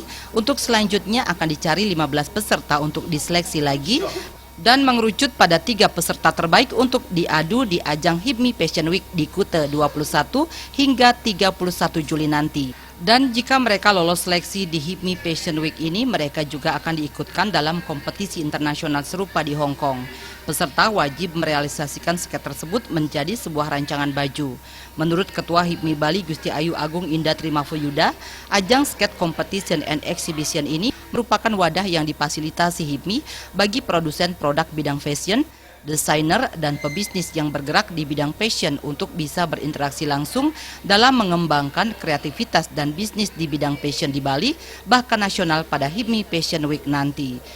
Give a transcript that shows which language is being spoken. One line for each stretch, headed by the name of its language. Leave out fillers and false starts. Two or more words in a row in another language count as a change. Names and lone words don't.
Indonesian: Untuk selanjutnya akan dicari 15 peserta untuk diseleksi lagi dan mengerucut pada 3 peserta terbaik untuk diadu di ajang HIPMI Fashion Week di Kuta 21 hingga 31 Juli nanti. Dan jika mereka lolos seleksi di HIPMI Fashion Week ini, mereka juga akan diikutkan dalam kompetisi internasional serupa di Hong Kong. Peserta wajib merealisasikan skate tersebut menjadi sebuah rancangan baju. Menurut Ketua HIPMI Bali Gusti Ayu Agung Indah Trimafoyuda, ajang
English: skate competition and exhibition
Indonesian: ini merupakan wadah yang difasilitasi HIPMI bagi produsen produk bidang fashion, desainer, dan pebisnis yang bergerak di bidang fashion untuk bisa berinteraksi langsung dalam mengembangkan kreativitas dan bisnis di bidang fashion di Bali, bahkan nasional pada HIPMI Fashion Week nanti.